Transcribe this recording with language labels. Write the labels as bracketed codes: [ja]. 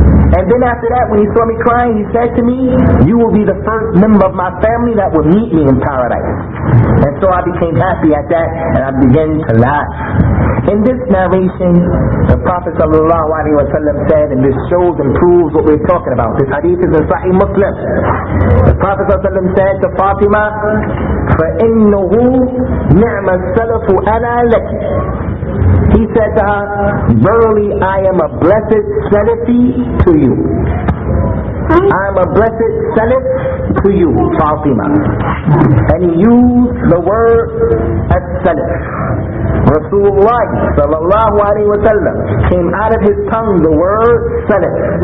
[en] And then after that, when he saw me crying, he said to me, you will be the first member of my family that will meet me in paradise. And so I became happy at that, and I began to laugh. In this narration, the Prophet ﷺ said, and this shows and proves what we're talking about. This hadith is in Sahih Muslim. The Prophet ﷺ said to Fatima, [ar] فَإِنَّهُ نِعْمَ السَّلَفُ أَنَا لَكِ. [en] He said to her, verily I am a blessed Salafi to you. I am a blessed Salaf to you, Fatima. And he used the word as-Salaf. Rasulullah sallallahu alayhi wa sallam came out of his tongue the word Salaf.